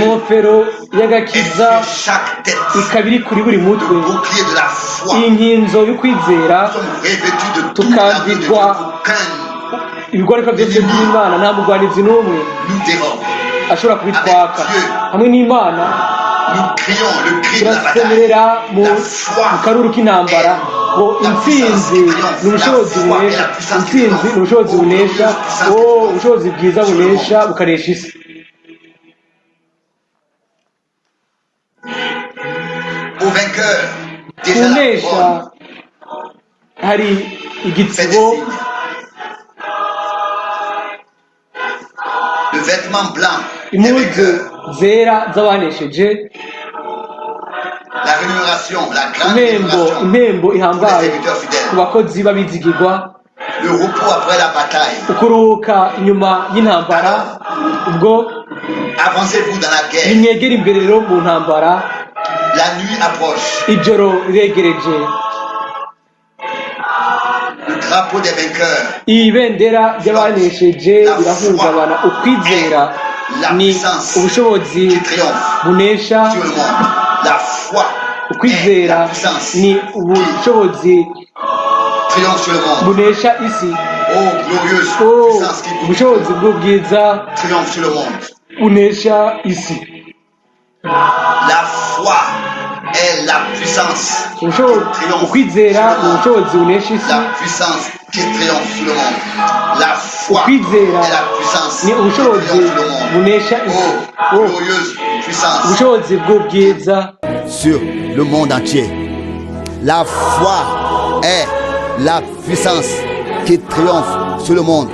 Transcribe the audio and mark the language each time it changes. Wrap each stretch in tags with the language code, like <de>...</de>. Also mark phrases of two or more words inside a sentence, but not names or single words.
<rw>inkofero</rw> <fr>est</fr> <rw>y'agakiza</rw> <fr>sur chaque tête.</fr> <rw>ikaba iri kuri buri</rw> <fr>Le</fr> <rw>mutwe.</rw> <fr>bouclier de la foi.</fr> <rw>Inkinzo y'ukwizera,</rw> <fr>Nous sommes revêtus de tout l'armure de Dieu. Aucun</fr> <rw>ibigwareka byose by'Imana, nta mugwanizi n'umwe</rw> <fr>nous dérobe.</fr> <rw>ashobora kubitwaka. Hamwe n'Imana</rw> <fr>Nous crions le cri de la bataille.</fr> <rw>turasemerera mu</rw> <fr>La foi</fr> <rw>karuru k'intambara ngo intsinzi ni ubushobozi bunesha, intsinzi ni ubushobozi bunesha, ubushobozi bwiza bunesha bukanesha isi.</rw> <fr>au vainqueur. Déjà la</fr> <rw>kunesha</rw> <fr>couronne</fr> <rw>hari</rw> <fr>fait des</fr> <rw>igitsibo,</rw> <fr>signes. Le vêtement blanc des</fr> <rw>impuzu</rw> <fr>vainqueurs.</fr> <rw>zera z'abanesheje,</rw> <fr>La rémunération, la grande</fr> <rw>impembo</rw> <fr>rémunération pour les</fr> <rw>ihambaye</rw> <fr>serviteurs</fr> <rw>ku</rw> <fr>fidèles.</fr> <rw>bakozi b'abizigirwa,</rw> <fr>Le repos après la bataille.</fr> <rw>ukuruhuka inyuma y'intambara. Ubwo</rw> <fr>Avancez-vous dans la guerre.</fr> <rw>nimwegera imbere rero mu ntambara,</rw> <fr>La nuit approche.</fr> <rw>ijoro riregereje.</rw> <fr>Le drapeau des vainqueurs.</fr> <rw>Ibendera ry'abanesheje birahungabana. Ukwizera ni ubushobozi</rw> <fr>Qui triomphe</fr> <rw>bunesha,</rw> <fr>sur le monde. La foi est la</fr> <rw>ukwizera</rw> <fr>puissance</fr> <rw>ni</rw> <fr>qui</fr> <rw>ubushobozi</rw> <fr>triomphe sur le monde.</fr> <rw>bunesha isi.</rw> <fr>Oh, glorieuse Oh, puissance qui</fr> <rw>ubushobozi bw'ubwiza</rw> <fr>triomphe sur le monde.</fr> <rw>bunesha isi.</rw> <fr>La foi est la puissance qui triomphe</fr> <rw>Ukwizera</rw> <fr>sur</fr> <rw>ni</rw> <fr>le monde.</fr> <rw>ubushobozi bunesha isi.</rw> <fr>La puissance qui triomphe sur le monde. La foi est</fr> <rw>Ukwizera</rw> <fr>la puissance</fr> <rw>ni</rw> <fr>qui</fr> <rw>ubushobozi</rw> <fr>triomphe sur le monde.</fr> <rw>bunesha isi.</rw> <fr>Oh, glorieuse puissance</fr> <rw>Ubushobozi bw'ubwiza</rw> <fr>sur le monde entier. La foi est la puissance qui triomphe sur le monde.</fr>